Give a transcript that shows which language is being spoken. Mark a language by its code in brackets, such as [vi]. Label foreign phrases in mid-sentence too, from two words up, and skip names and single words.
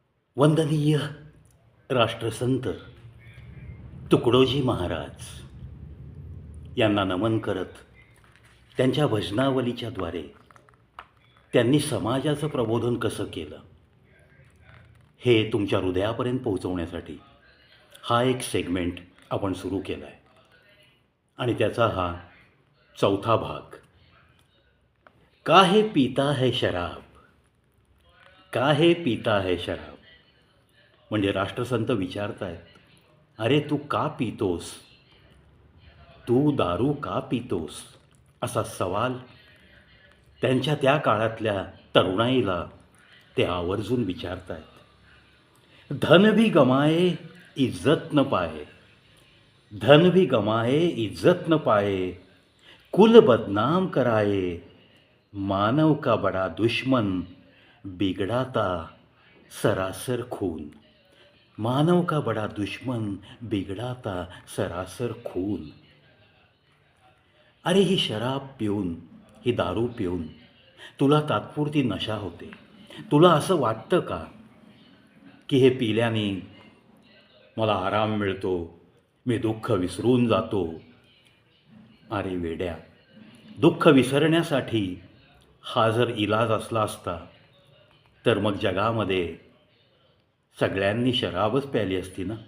[mr] वंदनीय राष्ट्रसंत तुकडोजी महाराज यांना नमन करत त्यांच्या भजनावलीच्या द्वारे त्यांनी समाजाचं प्रबोधन कसं केलं हे तुमच्या हृदयापर्यंत पोहोचवण्यासाठी हा एक सेगमेंट आपण सुरू केला आहे आणि त्याचा हा चौथा भाग. [hi] काहे पीता है शराब, काहे पीता है शराब. [mr] म्हणजे राष्ट्रसंत विचारतायत, अरे तू का पितोस, तू दारू का पितोस, असा सवाल त्यांच्या त्या काळातल्या तरुणाईला ते आवर्जून विचारतायत. [hi] धन भी गमाए इज्जत न पाए, धन भी गमाए इज्जत न पाए, कुल बदनाम कराए, मानव का बड़ा दुश्मन बिगड़ाता सरासर खून. मानव का बड़ा दुश्मन बिगड़ाता सरासर खून. [mr] अरे ही शराब पिऊन, ही दारू पिऊन तुला तात्पुरती नशा होते. तुला असं वाटतं का की हे पिल्याने मला आराम मिळतो, मी दुःख विसरून जातो. अरे वेड्या, दुःख विसरण्यासाठी हा जर इलाज असला असता तर मग जगामध्ये सगळ्यांनी शराबच प्यायली असती ना.